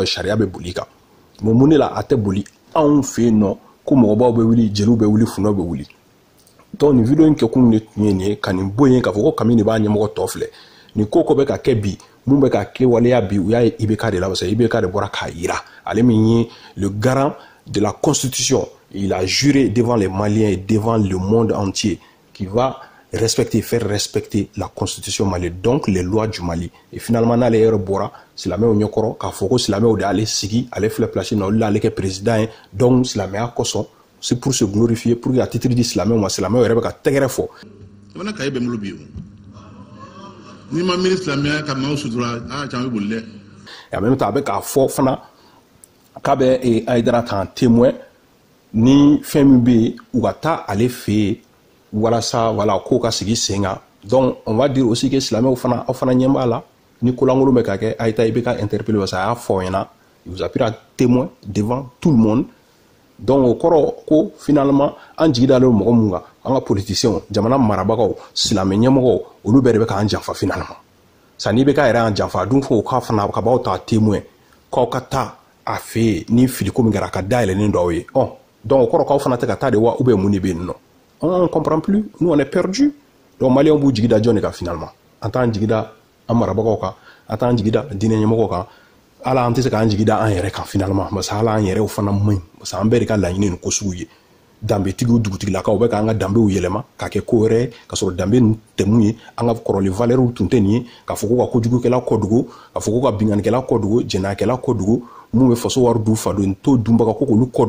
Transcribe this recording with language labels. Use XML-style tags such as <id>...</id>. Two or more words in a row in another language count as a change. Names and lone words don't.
<bm>sariya bɛ boli kan mais mun de la a tɛ boli anw fɛ yen nɔ ko mɔgɔbaw bɛ wuli jeliw bɛ wuli funɛw bɛ wuli donc nin video in kɛ kun de tun ye nin ye ka nin bɔ yen k'a fɔ ko Kami de b'a ɲɛmɔgɔ tɔ filɛ nin ko bɛ ka kɛ bi mun bɛ ka kɛ waleya bi u y'a ye IBK de la</bm> <fr>parce que</fr> <bm>IBK de bɔra k'a yira ale min ye</bm> <fr>le garant de la constitution il a juré devant les Maliens et devant le monde entier qu'il va faire respecter la constitution malienne, donc les lois du Mali. Et finalement,</fr> <bm>n'ale yɛrɛ bɔra silamɛw ɲɛkɔrɔ k'a fɔ ko silamɛw de ale sigi ale filɛ place na olu ale kɛ président ye donc silamɛya kosɔn</bm> <fr>c'est pour se glorifier pour que</fr> <bm>a titre di silamɛw ma silamɛw yɛrɛ bɛ ka tɛgɛrɛ fɔ. Jamana kaye bɛ n bolo bi o ni ma miiri silamɛya ka maaw sutura a caman bɛ boli dɛ.</bm> <fr>Et en même temps</fr> <bm>a bɛ k'a fɔ fana k'a bɛ Aïdara ta témoin ni fɛn min bɛ yen u ka taa ale fɛ yen walasa wala ko ka sigi sen kan</bm> <fr>donc on va dire aussi que</fr> <bm>silamɛw fana aw fana ɲɛ b'a la ni kolankolon bɛ ka kɛ a ye taa IBK</bm> <fr>interpeller parce que</fr> <bm>a y'a fɔ aw ɲɛna</bm> <fr>il vous a pris à témoin devant tout le monde</fr> <bm>donc o kɔrɔ ko finalement an jigi dalen mɔgɔ mun kan an ka politiciens jamana marabagaw silamɛ ɲɛmɔgɔw olu bɛɛ de bɛ k'an janfa finalement sani IBK yɛrɛ y'an janfa dun fo k'a fana ka b'aw ta témoin k'aw ka taa a fɛ yen ni filiko min kɛra a ka dayɛlɛlen dɔw ye donc o kɔrɔ k'aw fana tɛ ka taa de wa</bm> <fr>ou bien</fr> <bm>mun de bɛ yen nɔ.</bm> <fr>On ne comprend plus, nous on est perdus.</fr> <bm>Donc Mali on b'u jigi da jɔn de kan finalement an t'an jigi da an marabagaw kan an t'an jigi da diinɛ ɲɛmɔgɔw kan ala an tɛ se k'an jigi da an yɛrɛ kan finalement</bm> <fr>parce que</fr> <bm>ala an yɛrɛw fana man ɲi</bm> <fr>parce que</fr> <bm>an bɛɛ de ka laɲini ni ko sugu ye danbetigiw dugutigilakaw bɛ k'an ka danbew yɛlɛma k'a kɛ ko wɛrɛ ye ka sɔrɔ danbe ninnu tɛ mun ye an ka kɔrɔlen valeurs tun tɛ nin ye k'a fɔ ko ka kojugukɛla kɔ dogo k'a fɔ ko ka binganikɛla kɔ dogo jɛnɛyakɛla kɔ dogo mun bɛ faso wari du fa don to dunbaga ko k'olu kɔ</bm>